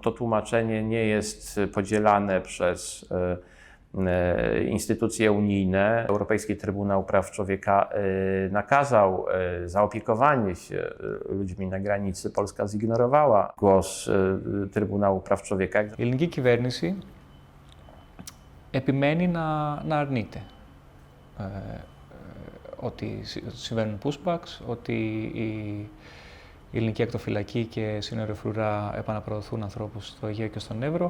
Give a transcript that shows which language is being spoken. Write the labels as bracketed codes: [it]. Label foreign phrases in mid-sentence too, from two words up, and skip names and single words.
[pl] To tłumaczenie nie jest podzielane przez instytucje unijne. Europejski Trybunał Praw Człowieka nakazał zaopiekowanie się ludźmi na granicy. Polska zignorowała głos Trybunału Praw Człowieka. [el] Η ελληνική κυβέρνηση επιμένει να αρνείται ότι συμβαίνουν pushbacks, ότι η ελληνική ακτοφυλακή και σύνοριο φρουρά επαναπροωθούν ανθρώπους στο Αιγαίο και στον Εύρο.